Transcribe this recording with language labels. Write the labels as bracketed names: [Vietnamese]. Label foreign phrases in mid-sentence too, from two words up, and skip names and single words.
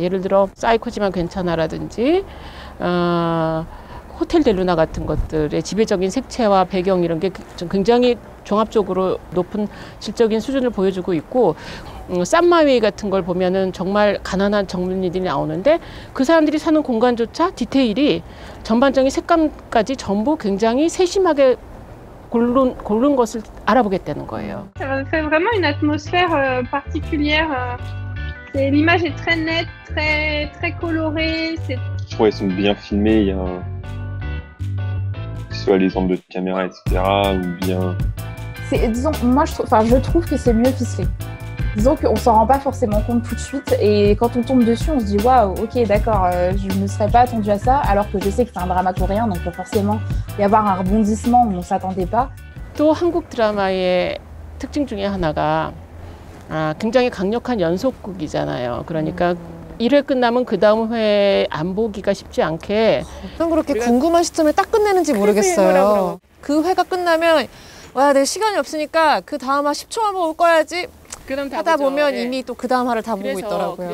[Korean] 예를 들어 사이코지만 괜찮아라든지 호텔 델루나 같은 것들의 지배적인 색채와 배경 이런 게 굉장히 종합적으로 높은 질적인 수준을 보여주고 있고, 쌈마웨이 같은 걸 보면은 정말 가난한 젊은이들이 나오는데 그 사람들이 사는 공간조차 디테일이 전반적인 색감까지 전부 굉장히 세심하게 고른 것을 알아보게 되는 거예요. [French] Ça fait vraiment une atmosphère particulière. L'image est très nette, très colorée. Je trouve qu'elles sont bien filmées. Il y a que ce soit les angles de caméra, etc. ou bien. Disons, moi je trouve que c'est mieux ficelé. Disons qu'on s'en rend pas forcément compte tout de suite et quand on tombe dessus, on se dit waouh, ok, d'accord, je ne me serais pas attendue à ça, alors que je sais que c'est un drama coréen, donc il peut forcément y avoir un rebondissement où on s'attendait pas. [Korean] 또 한국 드라마의 특징 중에 하나가 굉장히 강력한 연속극이잖아요. 그러니까 1회 끝나면 그 다음 회 안 보기가 쉽지 않게. 어떤 그렇게 궁금한 시점에 딱 끝내는지 모르겠어요. 그 회가 끝나면 와, 내 시간이 없으니까 그 다음 화 10초만 보고 꺼야지 하다 보면 이미 또 그 다음 화를 다 보고 있더라고요.